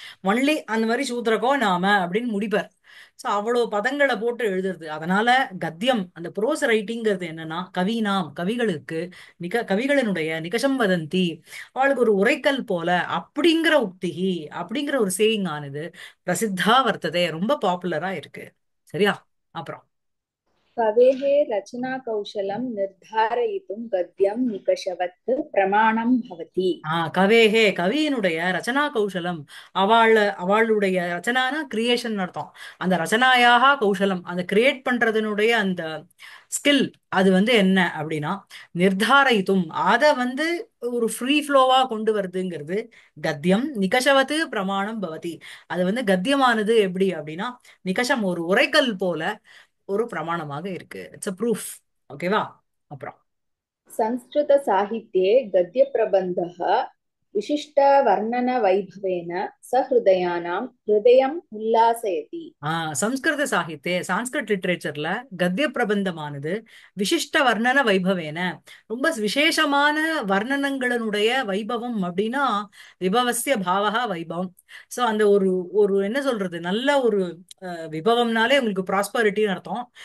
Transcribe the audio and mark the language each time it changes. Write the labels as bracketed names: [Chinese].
[Tamil] Only அந்த மாதிரி சூத்திரக்கோ நாம அப்படின்னு முடிப்பார். சோ அவ்வளவு பதங்களை போட்டு எழுதுறது. அதனால கத்தியம் அந்த ப்ரோஸ் ரைட்டிங்கிறது என்னன்னா கவினாம் கவிகளுக்கு கவிகளினுடைய நிகஷம் வதந்தி, அவளுக்கு ஒரு உரைக்கல் போல அப்படிங்கிற உக்திகி அப்படிங்கிற ஒரு சேயிங் ஆனது பிரசித்தா வர்த்ததே, ரொம்ப பாப்புலரா இருக்கு. சரியா? அப்புறம் [Sanskrit] कवेः रचनाकौशलं निर्धारयितुं गद्यं निकषवत् प्रमाणं भवति। [Tamil] கவேஹே கவியினுடைய ரச்சனா கௌசலம். அவளுடைய ரச்சனானா கிரியேஷன் அர்த்தம். அந்த ரச்சனாயாக கௌசலம், அந்த கிரியேட் பண்றதனுடைய அந்த ஸ்கில், அது வந்து என்ன அப்படின்னா நிர்தாரயித்தும், அதை வந்து ஒரு ஃப்ரீ ஃப்ளோவா கொண்டு வருதுங்கிறது கத்தியம் நிகஷவத்து பிரமாணம் பவதி. அது வந்து கத்தியமானது எப்படி அப்படின்னா நிகஷம் ஒரு உரைக்கல் போல ஒரு பிரமாணமாக இருக்கு. [English] It's a proof. [Tamil] ஓகேவா? அப்புறம் [Sanskrit] संस्कृतसाहित्ये गद्यप्रबन्धः विशिष्टवर्णनवैभवेन सहृदयानां हृदयम् उल्लासयति। [Tamil] சம்ஸ்கிருத சாகித்ய சான்ஸ்கிரிட் லிட்ரேச்சர்ல கத்திய பிரபந்தமானது விசிஷ்ட வர்ணன வைபவேன, ரொம்ப விசேஷமான வர்ணனங்களினுடைய வைபவம் அப்படின்னா விபவசிய பாவகா வைபவம். சோ அந்த ஒரு ஒரு என்ன சொல்றது, நல்ல ஒரு விபவம்னாலே உங்களுக்கு ப்ராஸ்பரிட்டின்னு அர்த்தம்.